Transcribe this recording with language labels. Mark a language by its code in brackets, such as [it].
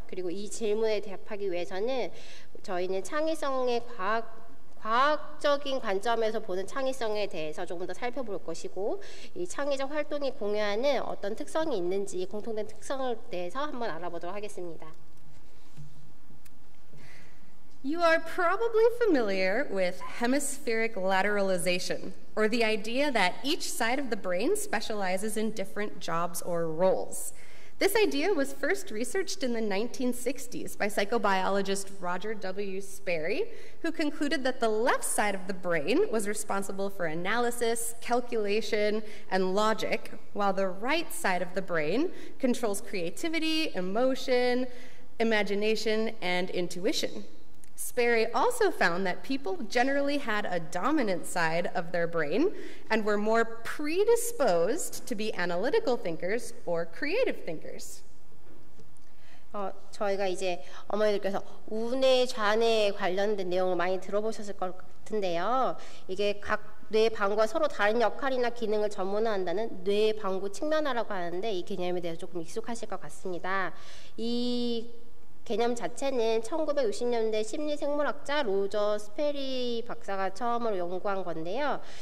[ko] 그리고 이 질문에 대답하기 위해서는 저희는 창의성의 과학적인 관점에서 보는 창의성에 대해서 조금 더 살펴볼 것이고 이 창의적 활동이 공유하는 어떤 특성이 있는지 공통된 특성에 대해서 한번 알아보도록 하겠습니다. [en] You are probably familiar with hemispheric lateralization, or the idea that each side of the brain specializes in different jobs or roles. This idea was first researched in the 1960s by psychobiologist Roger W. Sperry, who concluded that the left side of the brain was responsible for analysis, calculation, and logic, while the right side of the brain controls creativity, emotion, imagination, and intuition. Sperry also found that people generally had a dominant side of their brain and were more predisposed to be analytical thinkers or creative thinkers. [ko] 저희가 이제 어머니들께서 우뇌, 좌뇌 관련된 내용을 많이 들어보셨을 것 같은데요. 이게 각 뇌 방구가 서로 다른 역할이나 기능을 전문화한다는 뇌 방구 측면화라고 하는데 이 개념에 대해서 조금 익숙하실 것 같습니다. 이 개념 자체는 1960년대 심리생물학자 로저 스페리 박사가 처음으로 연구한 건데요.